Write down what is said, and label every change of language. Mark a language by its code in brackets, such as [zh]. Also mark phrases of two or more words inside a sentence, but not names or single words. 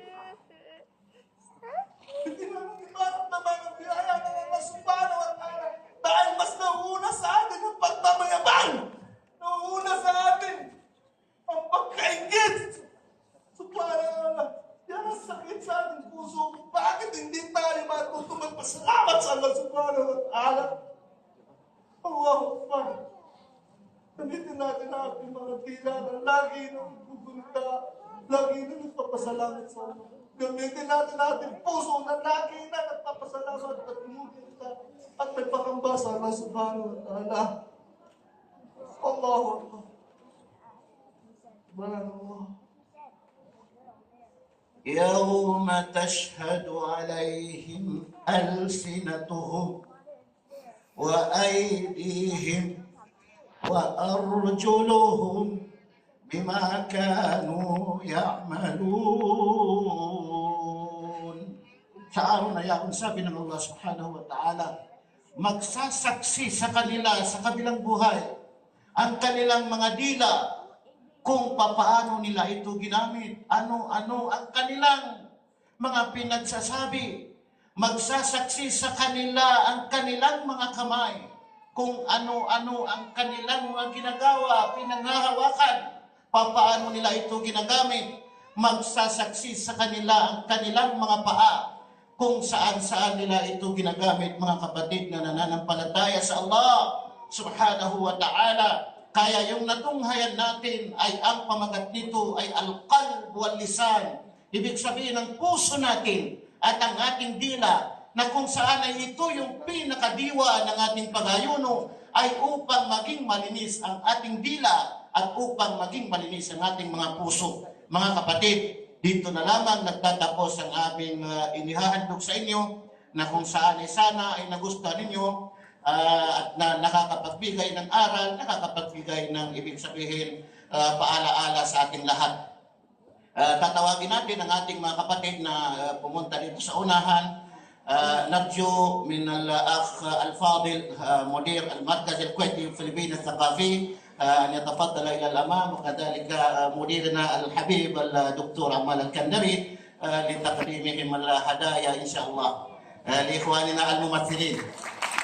[tl] Hindi naman ibaramdaman ang biyaya ng [ar] الله سبحانه وتعالى [tl] dahil mas nauuna sa atin ang pagmamayabang. Nauuna sa atin ang pagkaingit. Subhanallah. Yan ang sakit sa ating puso. Bakit hindi tayo matuto magpasalamat sa [ar] الله سبحانه وتعالى? الله أكبر. [tl] Gamitin natin ang ating mga tila na lagi nang gugunta, lagi na nagpapasalamat sa Allah. Gamitin natin ang ating puso na lagi na nagpapasalamat at gumunta at may pakamba sa [ar] الله سبحانه وتعالى. الله أكبر. سبحان الله. يوم تشهد عليهم ألسنتهم وأيديهم وأرجلهم بما كانوا يعملون. [tl] Sa araw na yaon, sabi ng [ar] الله سبحانه وتعالى, [tl] magsasaksi sa kanila sa kabilang buhay ang kanilang mga dila kung papaano nila ito ginamit, ano-ano ang kanilang mga pinagsasabi. Magsasaksi sa kanila ang kanilang mga kamay, kung ano-ano ang kanilang mga ginagawa, pinanghahawakan, papaano nila ito ginagamit. Magsasaksi sa kanila ang kanilang mga paa, kung saan-saan nila ito ginagamit, mga kapatid na nananampalataya sa [ar] الله سبحانه وتعالى. [tl] Kaya yung natunghayan natin ay ang pamagat nito ay [ar] القلب واللسان. [tl] Ibig sabihin ng puso natin at ang ating dila na kung saan ay ito yung pinakadiwa ng ating pag-ayuno ay upang maging malinis ang ating dila at upang maging malinis ang ating mga puso. Mga kapatid, dito na lamang nagtatapos ang aming inihahandog sa inyo na kung saan ay sana ay nagustuhan ninyo at na nakakapagbigay ng aral, nakakapagbigay ng ibig sabihin paalaala sa ating lahat. Tatawagin natin ang ating mga kapatid na pumunta dito sa unahan. [ar] نرجو من الأخ الفاضل مدير المركز الكويتي الفلبيني الثقافي أن يتفضل إلى الأمام، وكذلك مديرنا الحبيب الدكتور عمال الكندري لتقديمهم الهدايا إن شاء الله لإخواننا الممثلين.